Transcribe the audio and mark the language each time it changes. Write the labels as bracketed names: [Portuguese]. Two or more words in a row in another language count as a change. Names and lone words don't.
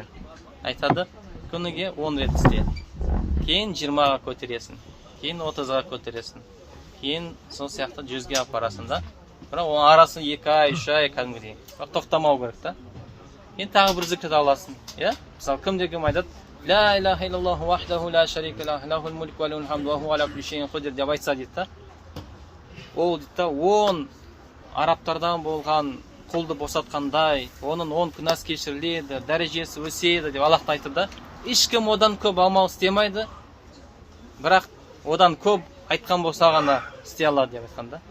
[Kazakh] Айтады, күніге 10 рет істе. Кейін 20-ға көтересің, кейін 30-ға көтересің, кейін сол сияқты 100-ге апарасың да. Бірақ оның арасын 2 ай, 3 ай кәдімгідей. Бірақ тоқтамау керек та. Кейін тағы бір зікірді аласың. Мысалы, кім айтады: [Arabic] "لا إله إلا الله وحده لا شريك له له الملك وله الحمد وهو على كل شيء قدير" [Kazakh] деп айтса дейді да. Ол дейді да, 10 арабтардан болған құлды босатқандай, оның 10 күнәсі кешіріледі, дәрежесі өседі деп Аллах айтты да. Ешкім одан көп амал істемейді, бірақ одан көп айтқан болса ғана істей алады деп айтқан да.